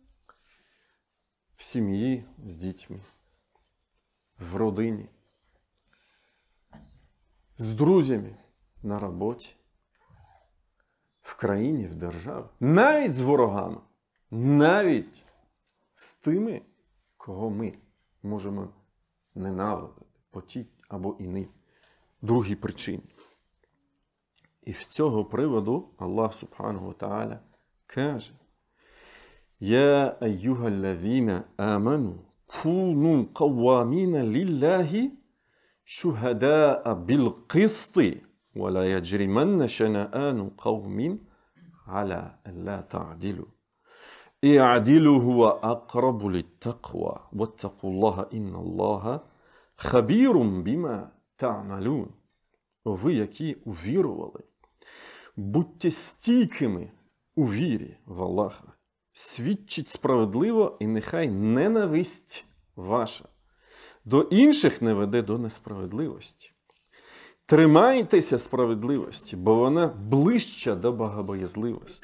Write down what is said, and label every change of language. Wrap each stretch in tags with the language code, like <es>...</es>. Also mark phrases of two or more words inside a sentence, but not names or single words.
<uk>В сім'ї з дітьми, в родині, з друзями на роботі, в країні, в державі, навіть з ворогами, навіть з тими, кого ми можемо ненавидити по тій або іній другій причині. І з цього приводу Аллах</uk> <ar>سبحانه وتعالى каже: «يا أيها الذين آمنوا كونوا قوامين لله شهداء بالقسط ولا يجرمن شنآن قوم على ألا تعدلوا اعدلوا هو أقرب للتقوى واتقوا الله إن الله خبير بما تعملون».</ar> <uk>Ви, які увірували, будьте стійкими у вірі в Аллаха. Свідчіть справедливо, і нехай ненависть ваша до інших не веде до несправедливості. Тримайтеся справедливості, бо вона ближча до богобоязливості.</uk>